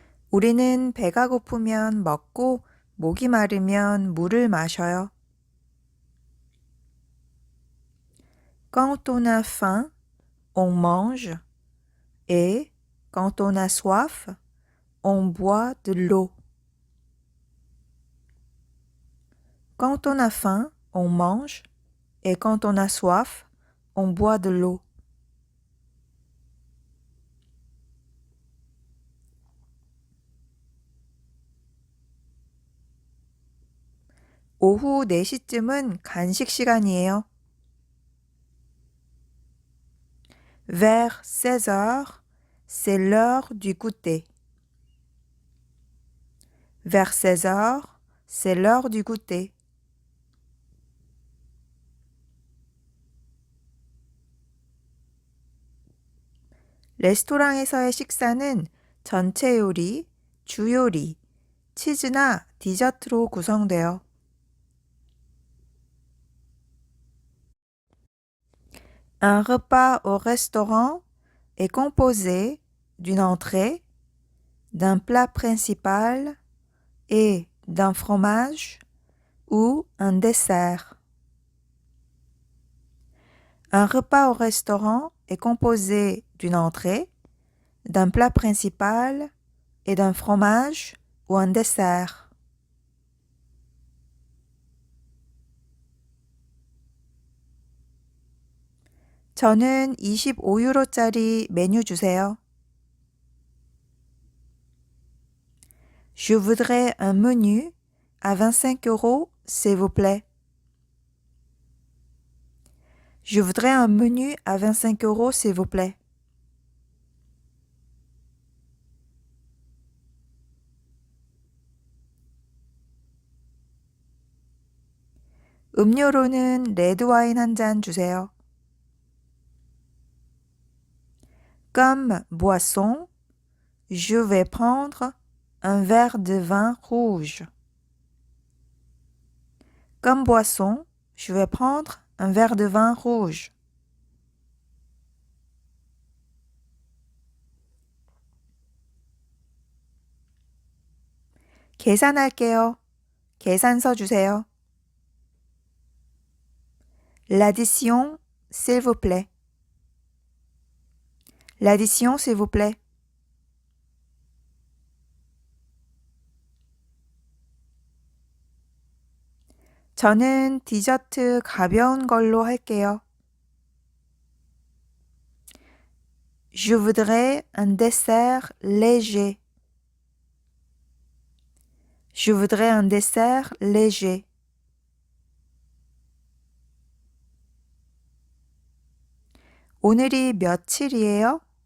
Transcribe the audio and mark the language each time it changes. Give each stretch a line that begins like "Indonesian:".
Korean: 우리는 배가 고프면 먹고 목이 마르면 물을 마셔요.
French: Quand on a faim, on mange et quand on a soif, on boit de l'eau. Quand on a faim, on mange et quand on a soif, on boit de l'eau.
Korean: 오후 4시쯤은 간식 시간이에요.
French: Vers 16 heures, c'est l'heure du goûter. Vers 16 heures, c'est l'heure du goûter.
Korean: 레스토랑에서의 식사는 전체 요리, 주요리, 치즈나 디저트로 구성돼요.
French: Un repas au restaurant est composé d'une entrée, d'un plat principal et d'un fromage ou un dessert. Un repas au restaurant est composé d'une entrée, d'un plat principal et d'un fromage ou un dessert.
Korean: 저는 25유로짜리 메뉴 주세요.
French: Je voudrais un menu à 25 euros, s'il vous plaît. Je voudrais un menu à 25 euros, s'il vous plaît.
Korean: 음료로는 레드와인 한 잔 주세요.
French: Comme boisson, je vais prendre un verre de vin rouge. Comme boisson, je vais prendre un verre de vin rouge.
Korean: 계산할게요. 계산서 주세요.
French: L'addition, s'il vous plaît. L'addition, s'il vous plaît.
Korean: 저는 디저트 가벼운 걸로 할게요.
French: Je voudrais un dessert léger. Je voudrais un dessert léger.
Korean: 오늘이 며칠이에요?